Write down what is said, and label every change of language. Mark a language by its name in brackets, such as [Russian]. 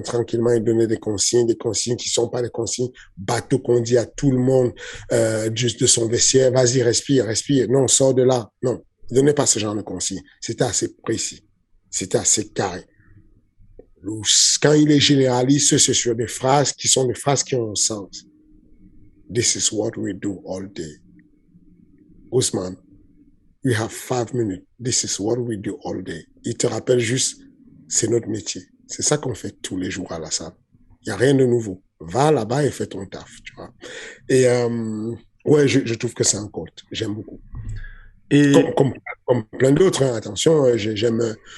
[French] Tranquillement, il donnait des consignes qui sont pas des consignes bateau qu'on dit à tout le monde, juste de son vestiaire. Vas-y, respire. Non, sors de là. Non. Il donnait pas ce genre de consignes. C'était assez précis. C'était assez carré. Quand il est généraliste, c'est sur des phrases qui sont des phrases qui ont un sens. [English] This is what we do all day. Ousmane, we have 5 minutes. This is what we do all day. [French] Il te rappelle juste, c'est notre métier. C'est ça qu'on fait tous les jours à la salle. Il n'y a rien de nouveau. Va là-bas et fais ton taf, tu vois. Et ouais, je trouve que c'est un coach. J'aime beaucoup. Et comme plein d'autres, hein, attention, j'aime.